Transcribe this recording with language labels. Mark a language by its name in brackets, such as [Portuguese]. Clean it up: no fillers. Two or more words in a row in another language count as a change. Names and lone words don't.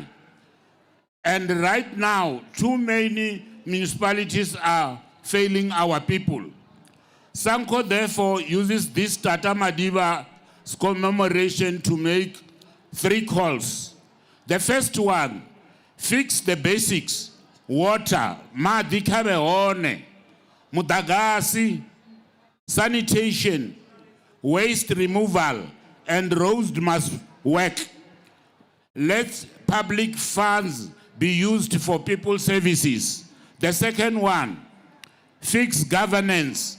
[English] And right now, too many municipalities are failing our people. SANCO therefore uses this Tata Madiba's commemoration to make 3 calls. The first one, fix the basics. [Venda] Water, madhi khabe hone, mudagasi, [English] sanitation, waste removal, and roads must work. Let public funds be used for people services. The second one, fix governance.